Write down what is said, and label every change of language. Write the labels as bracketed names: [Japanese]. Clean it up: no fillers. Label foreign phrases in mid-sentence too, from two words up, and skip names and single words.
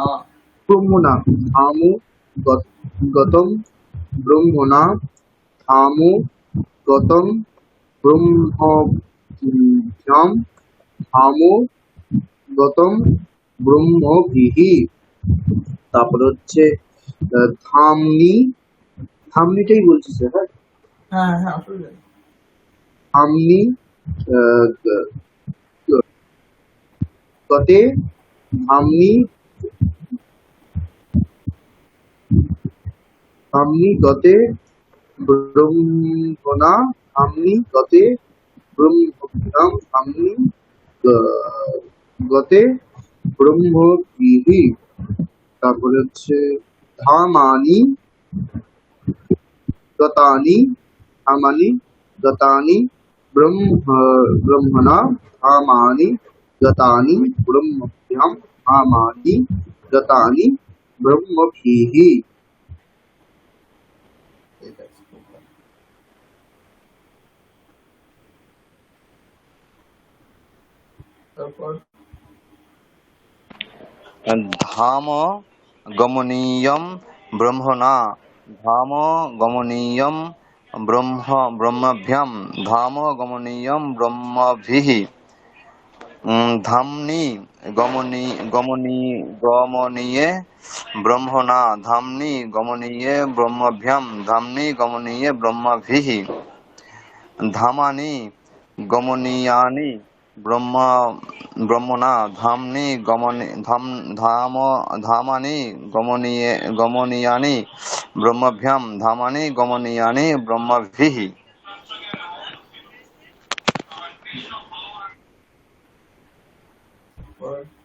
[Sanskrit] ব্রহ্মণা থামো গতম ব্রহ্মণা থামো গতম ব্রহ্মভ্যাম থামো গতম ব্রহ্মভিহি। [Bangla] তারপরে হচ্ছে ধামনি, ধামনিটাই বলছি স্যার। হ্যাঁ, হ্যাঁ হ্যাঁ আসলে [Sanskrit] ধামনি গতে ধামনি ধামনি গতে ব্রহ্মণা ধামনি গতে ব্রহ্মভ্যাম ধামনি গতে ব্রহ্মভিহি। [Bangla] তারপরে হচ্ছে [Sanskrit] ধামানি গতানি ধামানি গতানি ব্রহ্মণা ধামানি গতানি ব্রহ্মভ্যাম ধামানি গতানি ব্রহ্মভিহি। [Bangla] ঠিক আছে, খুব ভালো। তারপর [Sanskrit] ধাম গমনীয়ম ব্রহ্মণা ধাম গমনীয়ম ব্রহ্মভ্যাম ধাম গমনীয়ম ব্রহ্মভিঃ। ধামনি গমনীয়ে ব্রহ্মণা ধামনি গমনীয়ে ব্রহ্মভ্যাম ধামনি গমনীয়ে ব্রহ্মভিঃ। ধামানি গমনীয়ানি ব্রহ্মণা ধামনি ধামানি গমনীয়ানি ব্রহ্মভ্যাম ধামানি গমনীয়ানি ব্রহ্মভিঃ। [Bangla] পর